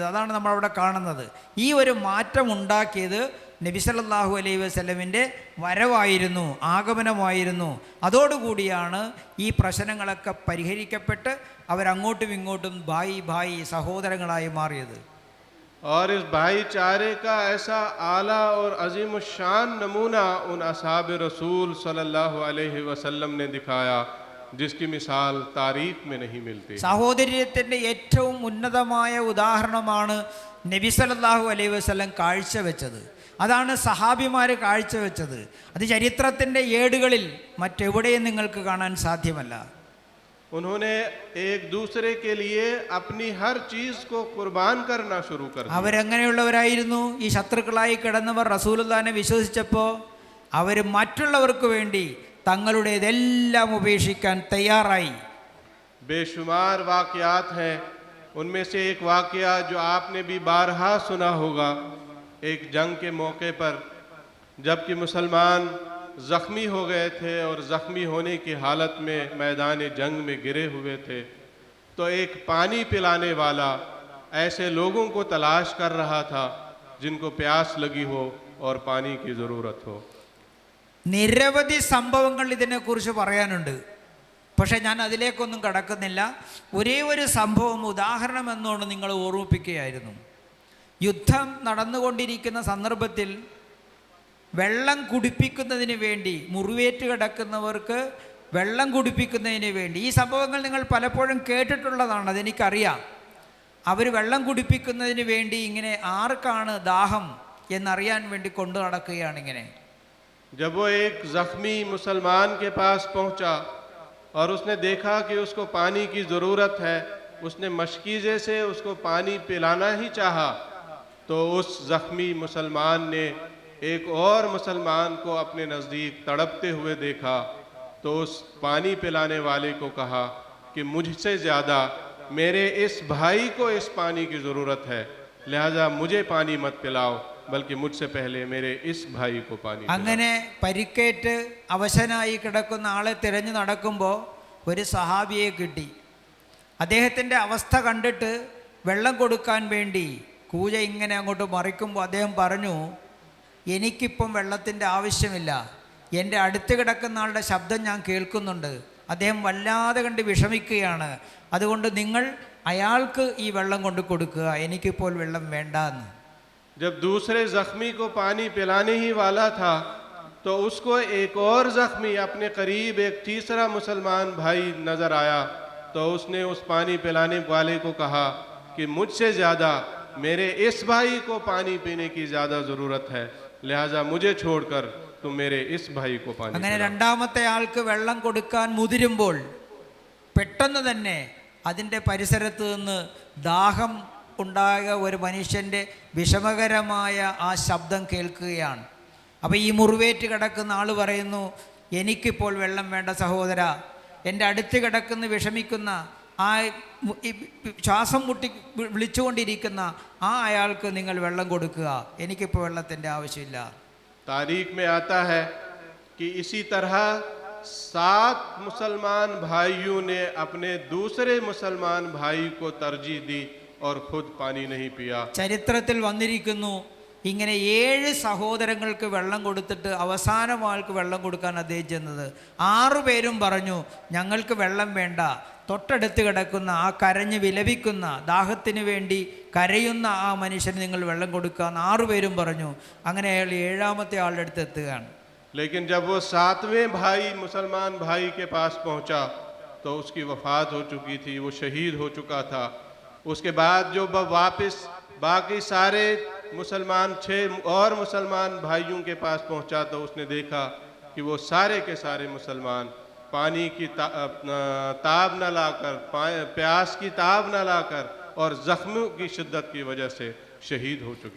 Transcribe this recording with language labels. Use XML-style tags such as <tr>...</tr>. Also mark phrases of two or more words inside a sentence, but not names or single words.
<ml>അതാണ് നമ്മളവിടെ കാണുന്നത്. ഈ ഒരു മാറ്റം ഉണ്ടാക്കിയത് നബി</ml> <ar>صلى الله عليه وسلم</ar> <ml>വരവായിരുന്നു, ആഗമനമായിരുന്നു. അതോടുകൂടിയാണ് ഈ പ്രശ്നങ്ങളൊക്കെ പരിഹരിക്കപ്പെട്ട് അവരങ്ങോട്ടും ഇങ്ങോട്ടും ഭായി സഹോദരങ്ങളായി മാറിയത്.</ml> <hi>और इस भाईचारे का ऐसा आला और अजीम शान नमूना उन असहाब रसूल</hi> <ar>صلى الله عليه وسلم</ar> <hi>ने दिखाया जिसकी मिसाल तारीख में नहीं मिलती.</hi> <ml>സഹോദര്യത്തിൻ്റെ ഏറ്റവും ഉന്നതമായ ഉദാഹരണമാണ് നബി</ml> <ar>صلى الله عليه وسلم</ar> <ml>കാഴ്ചവെച്ചത്. അതാണ് സഹാബിമാർ കാഴ്ചവെച്ചത്. അത് ചരിത്രത്തിൻ്റെ ഏടുകളിൽ മറ്റെവിടെയും നിങ്ങൾക്ക് കാണാൻ സാധ്യമല്ല.</ml> <hi>उन्होंने एक दूसरे के लिए अपनी हर चीज को कुर्बान करना शुरू कर दिया.</hi> <ml>അവരെങ്ങനെയുള്ളവരായിരുന്നു? ഈ ശത്രുക്കളായി കിടന്നവർ റസൂലുള്ളാഹിനെ വിശ്വസിച്ചപ്പോൾ അവർ മറ്റുള്ളവർക്ക് വേണ്ടി തങ്ങളുടേതെല്ലാം ഉപേക്ഷിക്കാൻ തയ്യാറായി.</ml> <hi>बेशुमार वाकयात हैं, उनमें से एक वाकया जो आपने भी बारहा सुना होगा. एक जंग के मौके पर जबकि मुसलमान ज़ख्मी हो गए थे और ज़ख्मी होने की हालत में मैदान जंग में गिरे हुए थे, तो एक पानी पिलाने वाला ऐसे लोगों को तलाश कर रहा था जिनको प्यास लगी हो और पानी की ज़रूरत हो.</hi> <ml>നിരവധി സംഭവങ്ങൾ ഇതിനെക്കുറിച്ച് പറയാനുണ്ട്. പക്ഷേ ഞാൻ അതിലേക്കൊന്നും കടക്കുന്നില്ല. ഒരേ ഒരു സംഭവം ഉദാഹരണം എന്നുകൊണ്ട് നിങ്ങൾ ഓർമ്മിപ്പിക്കുകയായിരുന്നു. യുദ്ധം നടന്നുകൊണ്ടിരിക്കുന്ന സന്ദർഭത്തിൽ വെള്ളം കുടിപ്പിക്കുന്നതിന് വേണ്ടി, മുറിവേറ്റ് കിടക്കുന്നവർക്ക് വെള്ളം കുടിപ്പിക്കുന്നതിന് വേണ്ടി, ഈ സംഭവങ്ങൾ നിങ്ങൾ പലപ്പോഴും കേട്ടിട്ടുള്ളതാണ്, അതെനിക്കറിയാം. അവർ വെള്ളം കുടിപ്പിക്കുന്നതിന് വേണ്ടി ഇങ്ങനെ ആർക്കാണ് ദാഹം എന്നറിയാൻ വേണ്ടി കൊണ്ടു നടക്കുകയാണ് ഇങ്ങനെ.</ml> <hi>जब वो एक जख्मी मुसलमान के पास पहुंचा और उसने देखा कि उसको पानी की ज़रूरत है, उसने मशकीज़े से उसको पानी पिलाना ही चाहा, तो उस जख्मी मुसलमान ने एक और मुसलमान को अपने नज़दीक तड़पते हुए देखा, तो उस पानी पिलाने वाले को कहा कि मुझसे ज़्यादा मेरे इस भाई को इस पानी की ज़रूरत है, लिहाजा मुझे पानी मत पिलाओ, बल्कि मुझसे पहले मेरे इस भाई को पानी पिलाओ।</hi> <ml>അങ്ങനെ പരിക്കേറ്റ് അവശനായി കിടക്കുന്ന ആളെ തിരഞ്ഞു നടക്കുമ്പോൾ ഒരു സഹാബിയെ കിട്ടി. അദ്ദേഹത്തിൻ്റെ അവസ്ഥ കണ്ടിട്ട് വെള്ളം കൊടുക്കാൻ വേണ്ടി കൂജ ഇങ്ങനെ അങ്ങോട്ട് മറിക്കുമ്പോൾ അദ്ദേഹം പറഞ്ഞു, എനിക്കിപ്പം വെള്ളത്തിൻ്റെ ആവശ്യമില്ല, എൻ്റെ അടുത്ത് കിടക്കുന്ന ആളുടെ ശബ്ദം ഞാൻ കേൾക്കുന്നുണ്ട്, അദ്ദേഹം വല്ലാതെ കണ്ട് വിഷമിക്കുകയാണ്, അതുകൊണ്ട് നിങ്ങൾ അയാൾക്ക് ഈ വെള്ളം കൊണ്ട് കൊടുക്കുക, എനിക്കിപ്പോൾ വെള്ളം വേണ്ട എന്ന്.</ml> <hi>जब दूसरे जख्मी को पानी पिलाने ही वाला था, तो उसको एक और जख्मी अपने करीब एक तीसरा मुसलमान भाई नजर आया, तो उसने उस पानी पिलाने वाले को कहा कि मुझसे ज़्यादा मेरे इस भाई को पानी पीने की ज़्यादा ज़रूरत है, लिहाजा मुझे छोड़कर तुम मेरे इस भाई को पानी</hi> <ml>അങ്ങനെ</ml> <hi>पिलाओ।</hi> <ml>രണ്ടാമത്തെ ആൾക്ക് വെള്ളം കൊടുക്കാൻ മുതിരുമ്പോൾ പെട്ടെന്ന് തന്നെ അതിൻ്റെ പരിസരത്ത് നിന്ന് ദാഹം ഉണ്ടായ ഒരു മനുഷ്യൻ്റെ വിഷമകരമായ ആ ശബ്ദം കേൾക്കുകയാണ്. അപ്പോൾ ഈ മുറിവേറ്റ് കിടക്കുന്ന ആൾ പറയുന്നു, എനിക്കിപ്പോൾ വെള്ളം വേണ്ട സഹോദര, എൻ്റെ അടുത്ത് കിടക്കുന്ന വിഷമിക്കുന്ന ആ ശ്വാസം മുട്ടി വിളിച്ചുകൊണ്ടിരിക്കുന്ന ആ അയാൾക്ക് നിങ്ങൾ വെള്ളം കൊടുക്കുക, എനിക്കിപ്പോൾ വെള്ളത്തിൻ്റെ ആവശ്യമില്ല.</ml> <hi>तारीख में आता है कि इसी तरह 7 मुसलमान भाइयों ने अपने दूसरे मुसलमान भाई को तरजीह दी और खुद पानी नहीं पिया।</hi> <ml>ചരിത്രത്തിൽ വന്നിരിക്കുന്നു, ഇങ്ങനെ 7 സഹോദരങ്ങൾക്ക് വെള്ളം കൊടുത്തിട്ട് അവസാനം ആൾക്ക് വെള്ളം കൊടുക്കാൻ അദ്ദേഹം ചെന്നത്. 6 പേരും പറഞ്ഞു, ഞങ്ങൾക്ക് വെള്ളം വേണ്ട, തൊട്ടടുത്ത് കിടക്കുന്ന ആ കരഞ്ഞ് വിലപിക്കുന്ന ദാഹത്തിന് വേണ്ടി കരയുന്ന ആ മനുഷ്യന് നിങ്ങൾ വെള്ളം കൊടുക്കുക എന്ന് 6 പേരും പറഞ്ഞു. അങ്ങനെ അയാൾ 7ാമത്തെ ആളുടെ അടുത്ത് എത്തുകയാണ്.</ml> <hi>लेकिन जब वो 7वें भाई मुसलमान भाई के पास पहुंचा, तो उसकी वफात हो चुकी थी, वो शहीद हो चुका था। उसके बाद जो वापस बाकी सारे मुसलमान 6 और मुसलमान भाइयों के पास पहुंचा, तो उसने देखा कि वो सारे के सारे मुसलमान पानी की ताब न लाकर, प्यास की ताब न लाकर और जख्मों की शिद्दत की वजह से शहीद हो चुके।</hi>